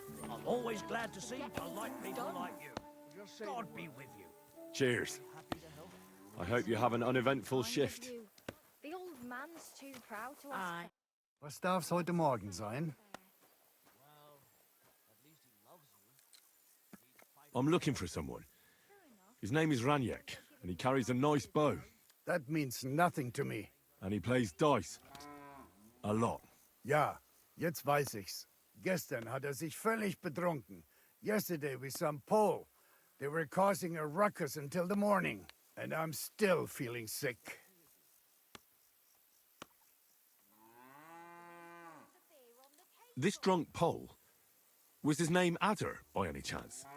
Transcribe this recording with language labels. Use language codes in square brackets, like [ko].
[en] I'm always glad to see polite people like you. God be with you. Cheers. I hope you have an uneventful shift. The old man's too proud to ask. Aye. [de] Was darf's heute Morgen sein? [en] I'm looking for someone. His name is Ranyek, and he carries a nice bow. That means nothing to me. And he plays dice. A lot. [de] Ja, jetzt weiß ich's. Gestern hat sich völlig betrunken. [en] Yesterday with some Pole. They were causing a ruckus until the morning. And I'm still feeling sick. This drunk Pole, was his name Adder, by any chance?